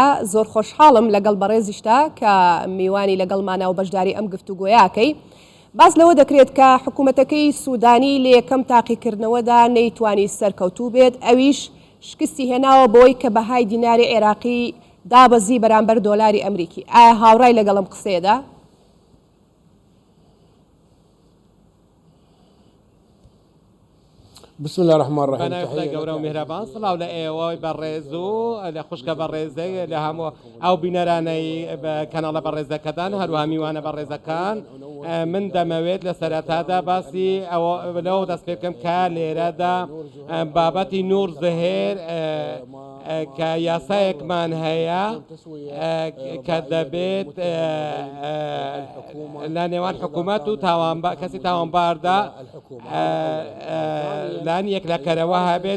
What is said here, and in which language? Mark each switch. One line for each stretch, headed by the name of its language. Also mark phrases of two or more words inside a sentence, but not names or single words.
Central Kurdish: زۆر خۆشحاڵم لەگەڵ بەڕێزیشتا کە میوانی لەگەڵمانە و بەشداری ئەم گفتوگۆیاکەی. باس لەوە دەکرێت کە حکوومەتەکەی سوودانی لە یەکەم تاقیکردنەوەدا نەیتوانی سەرکەوتوو بێت، ئەویش شکستی هێناوە بۆی کە بەهای دیناری عێراقی دابەزی بەرامبەر دۆلاری ئەمریکی. ئایا هاوڕای لەگەڵم قسەیەدا؟
Arabic: بسم الله الرحمن الرحيم.
Central Kurdish: بەناوی گەورە و میهرەبان، سڵاو لە ئێوە بەڕێز و لە خوشکە بەڕێزەی لە هەموو ئەو بینەرانەی بە کەناڵە بەڕێزەکەدان هەروە میوانە بەڕێزەکان. من دەمەوێت لە سەرەتادا باسی لەوە دەست پێ بکەم کە لێرەدا بابەتی نور زهێر کە یاسایەکمان هەیە کە دەبێت لە نێوان حکوومەت و کەسی تاوانباردا لانی یەک لە کەرەوە هەبێت.